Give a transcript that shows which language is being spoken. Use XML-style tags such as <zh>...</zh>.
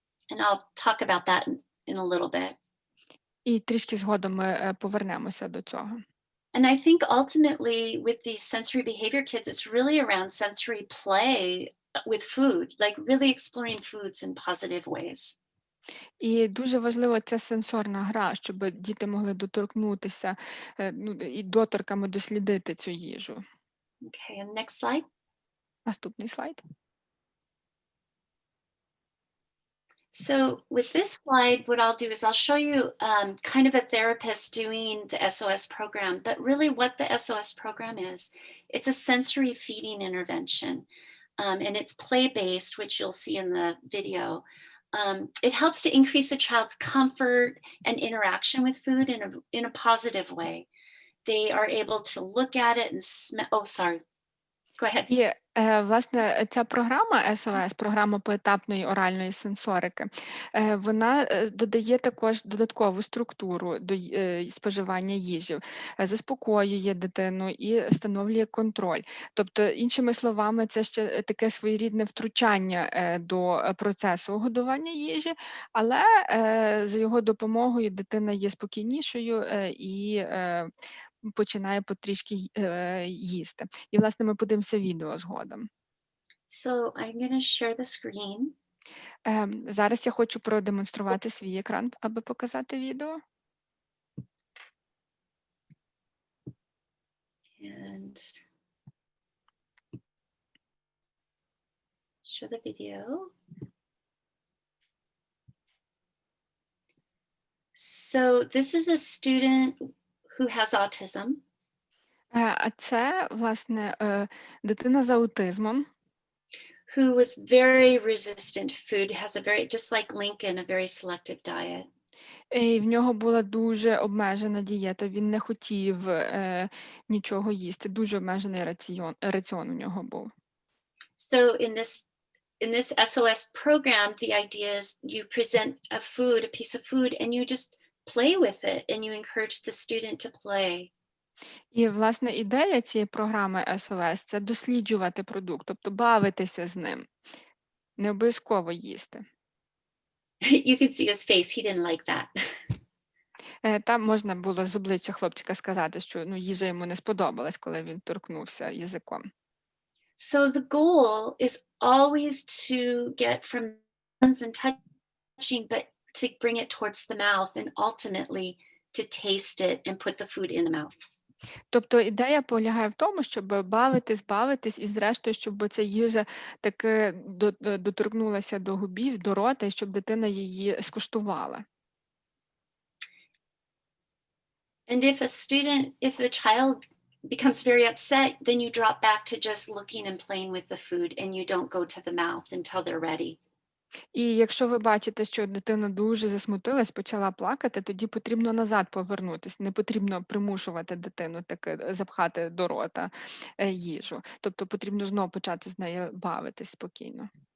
<en>And I'll talk about that in a little bit.</en> <uk>І трішки згодом ми повернемося до цього.</uk> <en>And I think ultimately with these sensory behavior kids, it's really around sensory play with food, like really exploring foods in positive ways.</en> <uk>І дуже важлива ця сенсорна гра, щоб діти могли доторкнутися, і доторками дослідити цю їжу.</uk> <en>Okay, and next slide.</en> <uk>Наступний слайд.</uk> <en>So with this slide, what I'll do is I'll show you kind of a therapist doing the SOS program, but really what the SOS program is, it's a sensory feeding intervention, and it's play-based, which you'll see in the video. It helps to increase a child's comfort and interaction with food in a positive way. They are able to look at it and smell, oh, sorry, go ahead.</en> <uk>І, власне, ця програма СОС, програма поетапної оральної сенсорики, вона додає також додаткову структуру до споживання їжі, заспокоює дитину і встановлює контроль. Тобто, іншими словами, це ще таке своєрідне втручання до процесу годування їжі, але за його допомогою дитина є спокійнішою і починає потрішки їсти. І, власне, ми подивимося відео згодом.</uk> <en>So I'm going to share the screen.</en> <uk>Зараз я хочу продемонструвати свій екран, аби показати відео.</uk> <en>And show the video. So this is a student who has autism.</en> <uk>А це, власне, дитина з аутизмом,</uk> <en>Who was very resistant to food, has a very, just like Lincoln, a very selective diet.</en> <uk>і в нього була дуже обмежена дієта, він не хотів нічого їсти, дуже обмежений раціон у нього був.</uk> <en>So in this SOS program, the idea is you present a food, a piece of food, and you just play with it, and you encourage the student to play.</en> <uk>І, власне, ідея цієї програми СОС – це досліджувати продукт, тобто бавитися з ним, не обов'язково їсти.</uk> <en>You can see his face, he didn't like that.</en> <uk>Там можна було з обличчя хлопчика сказати, що їжа йому не сподобалась, коли він торкнувся язиком.</uk> <en>So the goal is always to get from hands and touching, but to bring it towards the mouth and ultimately to taste it and put the food in the mouth.</en> <uk>Тобто ідея полягає в тому, щоб бавитись і зрештою, щоб ця їжа таки доторкнулася до губів, до рота, і щоб дитина її скуштувала.</uk> <en>And if the child becomes very upset, then you drop back to just looking and playing with the food and you don't go to the mouth until they're ready.</en> <uk>І якщо ви бачите, що дитина дуже засмутилась, почала плакати, тоді потрібно назад повернутись. Не потрібно примушувати дитину таки запхати до рота їжу. Тобто потрібно знову почати з нею бавитись спокійно.</uk>